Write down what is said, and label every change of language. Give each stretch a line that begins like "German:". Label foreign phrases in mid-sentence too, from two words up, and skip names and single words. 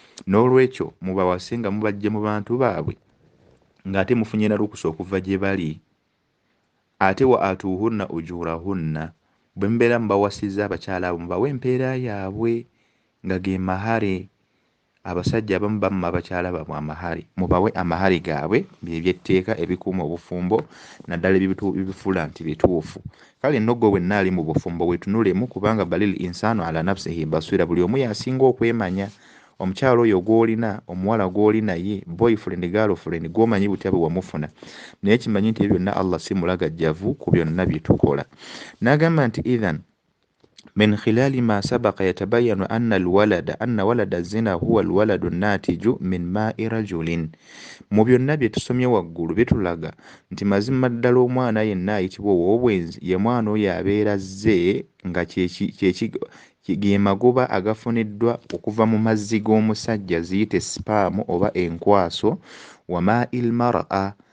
Ganda: n'olwekyo mubawase nga mubajja mu bantu baabwe ng'ate mufunye na lukusa okuva gye bali, ate
Arabic: وآتوهن أجورهن,
Ganda: bwe mbeera mubawasizza abakyala abo mubawe empeera yaabwe nga ge mahare. Abasajja abamu bamma abakyala baabwe amahare, mubawe amahare gaabwe by'ebyetteeka ebikuuma obufumbo naddala ebifuula nti bituufu. Kale nno gwe wenna ali mu bufumbo weetunulemu, kubanga
Arabic: بل الإنسان على نفسه بصيرة,
Ganda: buli omu yasinga okwemanya. Omukyala oyo gw'olina, omuwala gw'oli naye,
English: boyfriend girlfriend,
Ganda: gw'omanyi butya bwe wamufuna, naye kimanyi nti ebyo byonna Allah si mulagajjavu ku byonna bye tukola. N'agamba nti
Arabic: إذن من خلال ما سبق يتبين أن ولد الزنا هو الولد الناتج من ماء رجل.
Ganda: Mu byonna bye tusomye waggulu bitulaga nti mazima ddala omwana yenna ayitibwa ow'obwenzi ye mwana oyo abeera azze nga ge magoba agafuniddwa okuva mu mazzi g'omusajja, ziyite sipaamu oba enkwaso,
Arabic: وماء المرأة,